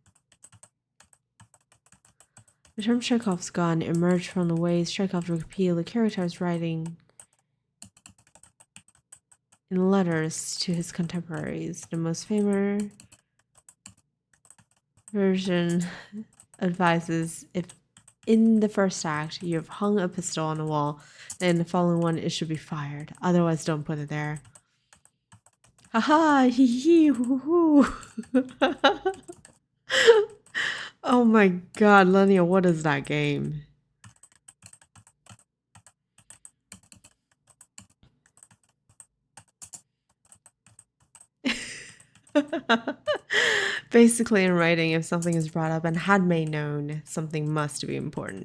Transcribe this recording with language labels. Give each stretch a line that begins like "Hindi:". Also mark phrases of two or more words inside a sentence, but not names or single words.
English: The term Chekhov's gun emerged from the ways Chekhov repeatedly characterized writing in letters to his contemporaries. The most famous version advises if in the first act you have hung a pistol on the wall, then in the following one it should be fired. Otherwise, don't put it there. Haha, hee hee, hoo hoo. Oh my god, Lenia, what is that game? Basically, in writing, if something is brought up and had made known, something must be important.